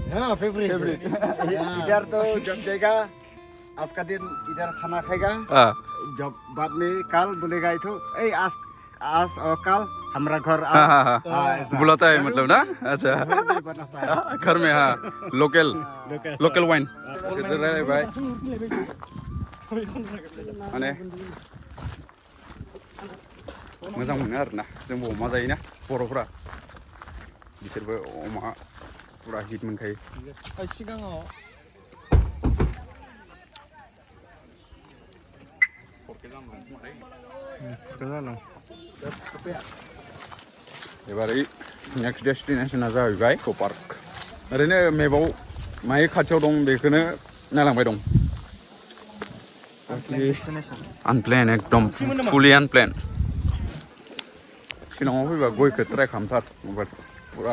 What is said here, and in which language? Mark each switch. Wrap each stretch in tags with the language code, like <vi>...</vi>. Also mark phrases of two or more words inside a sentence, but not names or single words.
<hi>हाँ फेवरेट इधर तो जब जाएगा आज का दिन इधर खाना खाएगा जब बाद में कल बोलेगा तो आज और कल हमारा घर बुलाता है मतलब ना अच्छा घर में हाँ</hi> <en>local wine</en> <brx>रायलायबाय माने मोजां मोनो आरोना जोंबो अमा जायोना बर'फोरा बिसोरबो अमा पुरा हिट मोनखायो सिगाङाव एबारै नेक्स्ट डेस्टिनेसना जाहैबाय इक' पार्क ओरैनो मेपआव माहाय खाथियाव दं बेखौनो नायलांबाय दं आनप्लेन एकदम फुलि आनप्लेन शिलंआव फैबा गयखौ ट्राय खालामथार पुरा</brx>